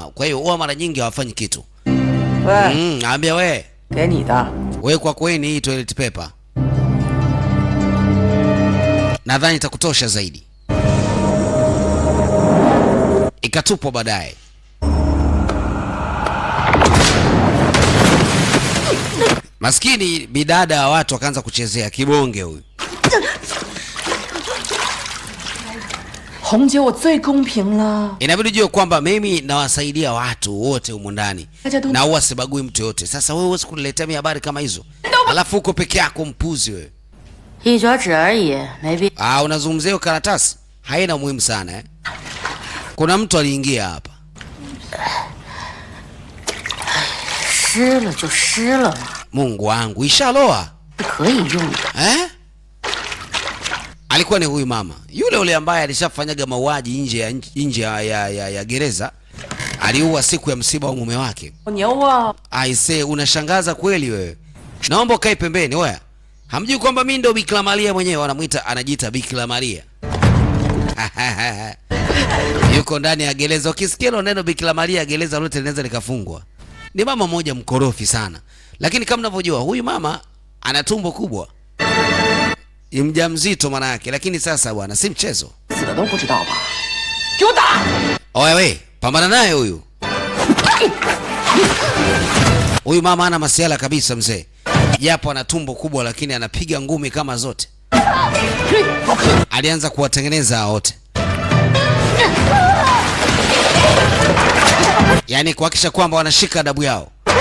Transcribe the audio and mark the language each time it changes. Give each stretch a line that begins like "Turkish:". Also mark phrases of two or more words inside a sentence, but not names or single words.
Swahili: Kwa hiyo huwa mara nyingi hawafanyi kitu. Naambia wewe kwa kweli hii
English: toilet paper
Swahili: nadhani itakutosha zaidi. Ikatupwa baadaye. Maskini bidada wa watu wakaanza kuchezea kibonge huyu.
Chinese: 红姐，我最公平了。
Swahili: Inabidi ujue kwamba mimi nawasaidia watu wote humu ndani na huwa sibagui mtu yote. Sasa wewe huwezi kuniletea mimi habari kama hizo, alafu uko peke yako mpuzi wewe.
Chinese: 一折纸而已，没必。
Swahili: Unazungumzia hiyo karatasi, haina muhimu sana eh. Kuna mtu aliingia hapa.
Chinese: 湿了就湿了嘛，
Swahili: Mungu wangu, ishaloa
Chinese: 可以用的。 eh?
Swahili: Alikuwa ni huyu mama yule ule ambaye alishafanyaga mauaji nje ya gereza. Aliua siku ya msiba wa mume wake.
Chinese: 牛啊！
Swahili: Aise, unashangaza kweli wewe. Naomba ukae pembeni wewe. Hamjui kwamba mimi ndo Bikira Maria mwenyewe, anajiita Bikira Maria. Yuko ndani ya gereza. Ukisikia neno Bikira Maria, gereza lote linaweza likafungwa. Ni mama mmoja mkorofi sana. Lakini kama mnavyojua huyu mama ana tumbo kubwa. Ni mjamzito maana yake, lakini sasa bwana si mchezo.
Chinese: 死的都不知道吧？给我打！
Swahili: Oye, pambana naye huyu. Huyu mama ana masiala kabisa mzee. Japo ana tumbo kubwa lakini anapiga ngumi kama zote. Alianza kuwatengeneza wote. Yaani kuhakikisha kwamba wanashika adabu yao.